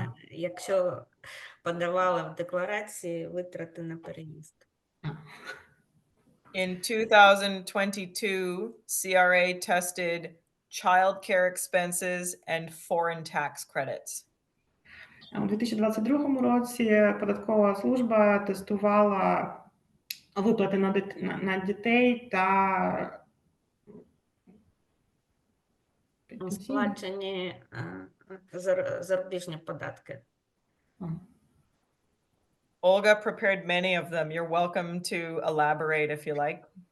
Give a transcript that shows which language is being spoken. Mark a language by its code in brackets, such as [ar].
[uk] Якщо подавали в декларації витрати на переїзд. [en] In 2022, CRA tested childcare expenses and foreign tax credits. [uk] У 2022 році податкова служба тестувала виплати на дітей та Сплачені зарубіжні податки. [en] Olga prepared many of them. You're welcome to elaborate if you like.